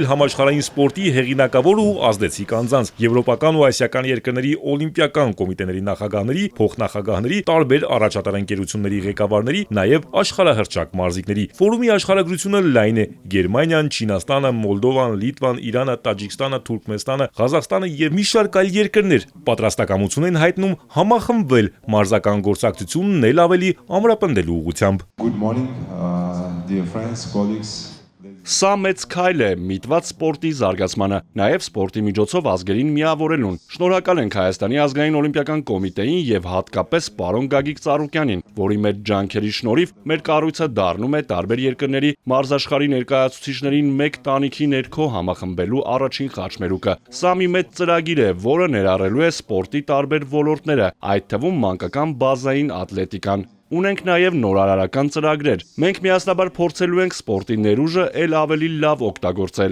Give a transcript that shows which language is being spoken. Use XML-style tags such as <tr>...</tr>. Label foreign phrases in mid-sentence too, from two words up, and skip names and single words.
<hy>համաշխարհային սպորտի հեղինակավոր ու ազդեցիկ անձանց, եվրոպական ու ասիական երկրների օլիմպիական կոմիտեների նախագահների, փոխնախագահների, տարբեր առաջատար ընկերությունների ղեկավարների, նաև աշխարհահռչակ մարզիկների։ Ֆորումի աշխարհագրությունը լայն է՝ Գերմանիան, Չինաստանը, Մոլդովան, Լիտվան, Իրանը, Տաջիկստանը, Թուրքմենստանը, Ղազախստանը եւ մի շարք այլ երկրներ պատրաստակամություն են հայտնում համախմբվել մարզական գործակցությունն էլ ավելի ամրապնդելու ուղղությամբ։</hy> <en>Good morning, dear friends, colleagues.</en> <hy>Սա մեծ քայլ է միտված սպորտի զարգացմանը, նաև սպորտի միջոցով ազգերին միավորելուն։ Շնորհակալ ենք Հայաստանի ազգային օլիմպիական կոմիտեին եւ հատկապես պարոն Գագիկ Ծառուկյանին, որի մեծ ջանքերի շնորհիվ մեր կառույցը դառնում է տարբեր երկրների մարզաշխարհի ներկայացուցիչներին մեկ տանիքի ներքո համախմբելու առաջին խաչմերուկը։ Սա մի մեծ ծրագիր է, որը ներառելու է սպորտի տարբեր ոլորտները, այդ թվում մանկական բազային ատլետիկան։ Ունենք նաև նորարարական ծրագրեր։ Մենք միասնաբար փորձելու ենք սպորտի ներուժը ել ավելի լավ օգտագործել։</hy>